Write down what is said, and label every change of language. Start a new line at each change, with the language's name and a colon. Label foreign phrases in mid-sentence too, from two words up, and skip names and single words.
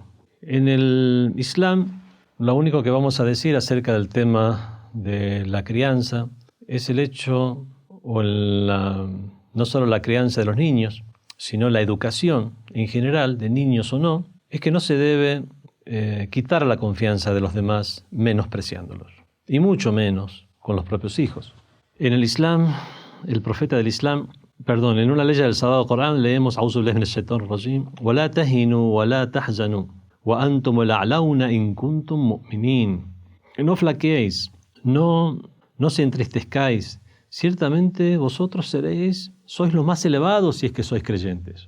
Spanish: En el Islam, lo único que vamos a decir acerca del tema de la crianza es el hecho, no solo la crianza de los niños, sino la educación en general, de niños o no, es que no se debe quitar la confianza de los demás menospreciándolos, y mucho menos con los propios hijos. En el Islam, el profeta del Islam, en una ley del Sagrado Corán leemos
Arabic: أعوذ بالله من الشيطان الرجيم, ولا تهنوا ولا تحزنوا وأنتم الأعلون إن كنتم مؤمنين.
Spanish: No flaqueéis, no se entristezcáis, ciertamente vosotros sois los más elevados si es que sois creyentes.